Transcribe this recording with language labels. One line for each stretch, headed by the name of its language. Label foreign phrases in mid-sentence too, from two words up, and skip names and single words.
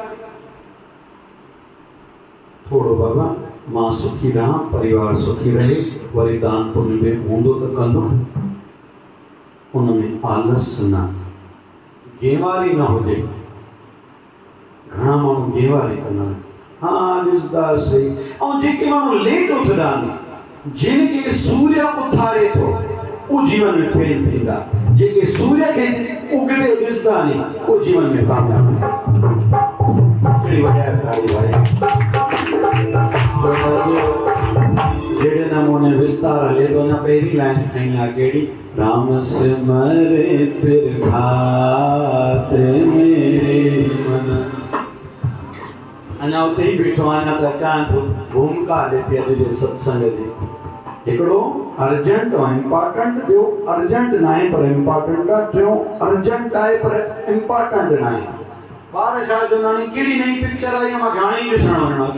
Sindhi: थोड़ो बाबा मां सुखी रहां परिवार सुखी रहे वरी दान पुण्य में हूंदो त कंदो उनमें आलस न गेवारी न हुजे घणा माण्हू गेवारी कंदा आहिनि हा ॾिसंदासीं ऐं जेके माण्हू लेट उथंदा आहिनि जिनखे सूर्य उथारे थो उहो जीवन में फेल थींदा जेके सूर्य खे उगदे ॾिसंदा आहिनि उहो जीवन में कामयाब जहिड़े नमूने विस्तार हले थो अञा पहिरीं लाइन खणी आहे कहिड़ी
Hindi: राम सिमरे फिर भात मेरे मन
Sindhi: अञा उते ई बीठो आहियां त अचां थो भूमिका हले थी अॼु जे सत्संग जी हिकिड़ो अर्जेंट ऐं इम्पॉर्टेंट ॿियो अर्जेंट न आहे पर इम्पॉर्टेंट आहे टियों अर्जेंट आहे पर इम्पॉर्टेंट न आहे ॿार छा चवंदा आहिनि कहिड़ी नई पिक्चर आई आहे, मां हाणे ई ॾिसणु वञिणो आहे।